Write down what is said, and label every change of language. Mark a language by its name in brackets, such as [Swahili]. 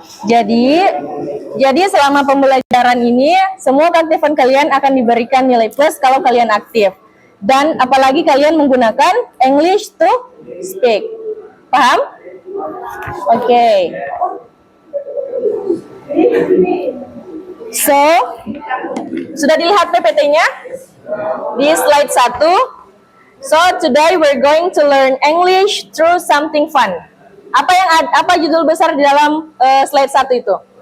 [Indonesian] Jadi selama pembelajaran ini, semua keaktifan kalian akan diberikan nilai plus kalau kalian aktif. Dan apalagi kalian menggunakan [English] English to speak. [Indonesian] Paham? Oke. So, sudah dilihat PPT-nya? Di slide 1. [English] So, today we're going to learn English through something fun. [Indonesian] Apa judul besar di dalam slide 1 itu?